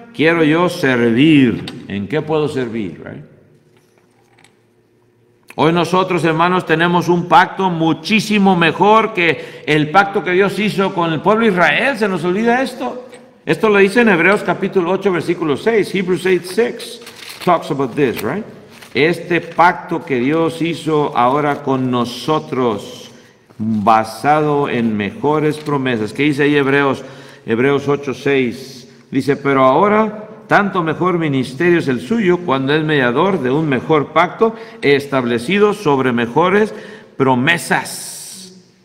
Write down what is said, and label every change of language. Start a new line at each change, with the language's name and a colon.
Spanish: Quiero yo servir. ¿En qué puedo servir? Right? Hoy nosotros, hermanos, tenemos un pacto muchísimo mejor que el pacto que Dios hizo con el pueblo de Israel. ¿Se nos olvida esto? Esto lo dice en Hebreos capítulo 8, versículo 6.
English: Hebrews 8, 6 talks about this, right?
Spanish: Este pacto que Dios hizo ahora con nosotros, basado en mejores promesas. ¿Qué dice ahí Hebreos 8, 6? Dice, pero ahora tanto mejor ministerio es el suyo cuando es mediador de un mejor pacto establecido sobre mejores promesas.